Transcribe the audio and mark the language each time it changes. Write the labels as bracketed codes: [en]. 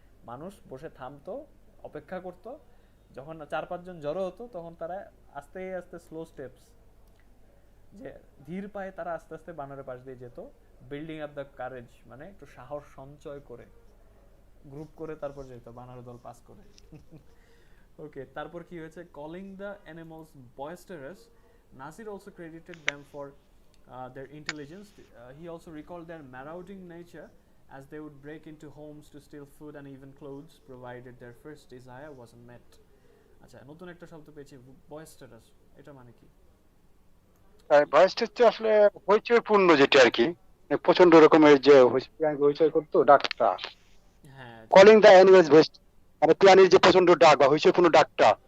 [bn] মানুষ বসে থামতো, অপেক্ষা করতো, যখন 4-5 জন জড়ো হতো তখন তারা আস্তে আস্তে স্লো স্টেপস, যে ধীর পায়ে তারা আস্তে আস্তে বানরের পাশ দিয়ে যেত, [en] building up the courage, [bn] মানে একটু সাহস সঞ্চয় করে গ্রুপ করে তারপর যেত বানরের দল পাস করে। ওকে, তারপর কি হয়েছে? [en] Calling the animals boisterous, Nasir also credited them for their intelligence. He also recalled their marauding nature, as they would break into homes to steal food and even clothes, provided their first desire wasn't met. [bn] আচ্ছা, নতুন একটা শব্দ পেয়েছি, বয়েস্টারাস। এটা মানে কি? ভয়েসটা হচ্ছে আসলে হইচই পূর্ণ যেটা আর কি, প্রচন্ড রকমের যে হইচই করতো ডাকটা, হ্যাঁ [en] calling the animals voice, [bn] মানে প্রাণীর যে প্রচন্ড ডাক বা হইচই পূর্ণ ডাকটা।